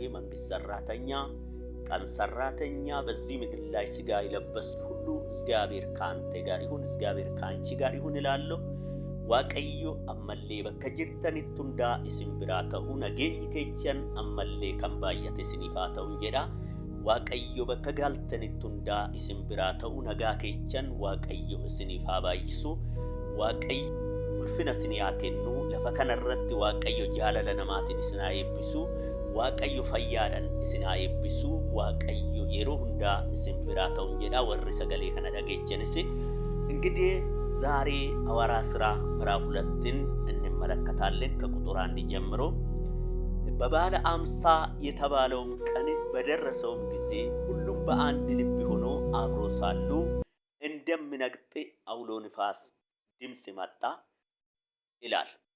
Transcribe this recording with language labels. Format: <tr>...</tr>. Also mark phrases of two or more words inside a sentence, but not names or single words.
<am>መንግስት ሰራተኛ፣ ቀን ሰራተኛ፣ በዚህ ምድር ላይ ስጋ የለበስ ሁሉ እግዚአብሔር ካንተ ጋር ይሁን፣ እግዚአብሔር ካንቺ ጋር ይሁን እላለሁ።</am> <om>Waaqayyo ammallee bakka jirtanitti hundaa isin biraa ta'u nagaan keessan ammallee kan baay'ate siniif ta'uun jedha waaqayyo bakka galtanitti hundaa isin biraa ta'uu nagaa keechan waaqayyo isiniif haa baay'isu. Waaqayyo ulfina isinii haa kennu. Lafa kanarratti waaqayyo jaalala namaatiin isin haa eebbisu. Waaqayyo fayyaadhaan isin haa eebbisu. Waaqayyo yeroo hundaa isin biraa ta'uun jedha. Warri sagalee kana dhageechanis</om> <am>እንግዲህ ዛሬ ሐዋርያት ሥራ ምዕራፍ 2ን እንመለከታለን ከቁጥር 1 ጀምሮ። በባለ 50 የተባለውም ቀን በደረሰውም ጊዜ ሁሉም በአንድ ልብ ሆኖ አብሮ ሳሉ እንደሚነግጥ አውሎ ንፋስ ድምጽ መጣ ይላል።</am>